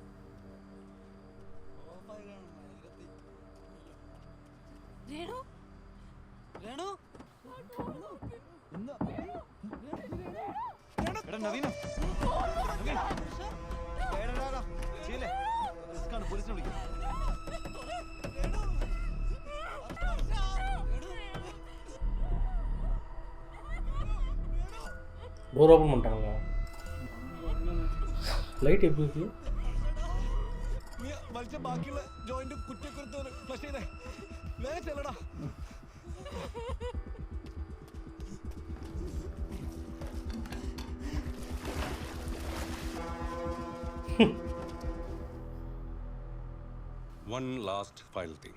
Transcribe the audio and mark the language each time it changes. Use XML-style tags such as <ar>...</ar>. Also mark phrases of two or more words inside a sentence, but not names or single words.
<ml>രേണു രേണു പോലീസിനെ വിളിക്കും.</ml> <ta>டோர் ஓப்பன் பண்ணிட்டாங்களா? லைட் எப்படி இருக்கு?</ta> <ml>വലിച്ച ബാക്കിയുള്ള ജോയിന്റ് കുറ്റിക്കുറത്ത് ഫ്ലഷ് ചെയ്തേ. വേഗം ചെല്ലടാ.</ml> <en>One last final thing.</en>